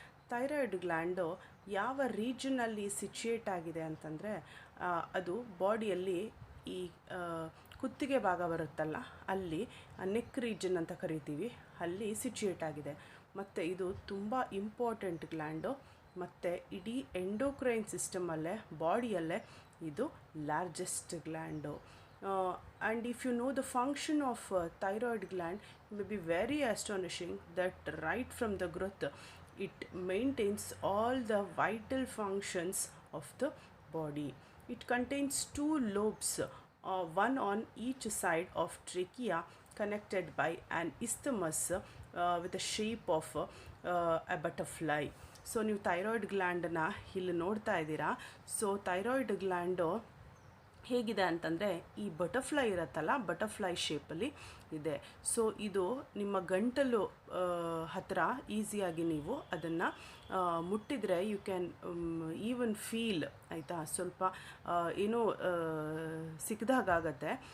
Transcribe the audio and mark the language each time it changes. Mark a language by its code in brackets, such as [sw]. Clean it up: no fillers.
[kn] Thyroid gland ಯಾವ ರೀಜನಲ್ಲಿ situate ಆಗಿದೆ ಅಂತಂದರೆ, ಅದು ಬಾಡಿಯಲ್ಲಿ ಈ ಕುತ್ತಿಗೆ ಭಾಗ ಬರುತ್ತಲ್ಲ, ಅಲ್ಲಿ ನೆಕ್ ರೀಜನ್ ಅಂತ ಕರಿತೀವಿ, ಅಲ್ಲಿ ಸಿಚುಯೇಟ್ ಆಗಿದೆ. ಮತ್ತು ಇದು ತುಂಬ ಇಂಪಾರ್ಟೆಂಟ್ ಗ್ಲ್ಯಾಂಡು, ಮತ್ತು ಇಡೀ ಎಂಡೋಕ್ರೈನ್ ಸಿಸ್ಟಮಲ್ಲೇ ಬಾಡಿಯಲ್ಲೇ ಇದು largest gland. [en] And if you know the function of thyroid gland, it may be very astonishing that right from the growth it maintains all the vital functions of the body. It contains two lobes, one on each side of trachea, connected by an isthmus with the shape of a butterfly. [kn] So ನೀವು thyroid ಗ್ಲ್ಯಾಂಡನ್ನು ಇಲ್ಲಿ ನೋಡ್ತಾ ಇದ್ದೀರಾ. So thyroid gland ಹೇಗಿದೆ ಅಂತಂದರೆ, ಈ butterfly ಇರುತ್ತಲ್ಲ, butterfly ಶೇಪಲ್ಲಿ ಇದೆ. ಸೊ ಇದು ನಿಮ್ಮ ಗಂಟಲು ಹತ್ತಿರ ಈಸಿಯಾಗಿ ನೀವು ಅದನ್ನು ಮುಟ್ಟಿದರೆ [en] you can even feel, [kn] ಆಯಿತಾ, ಸ್ವಲ್ಪ ಏನೋ ಸಿಕ್ಕಿದಾಗತ್ತೆ.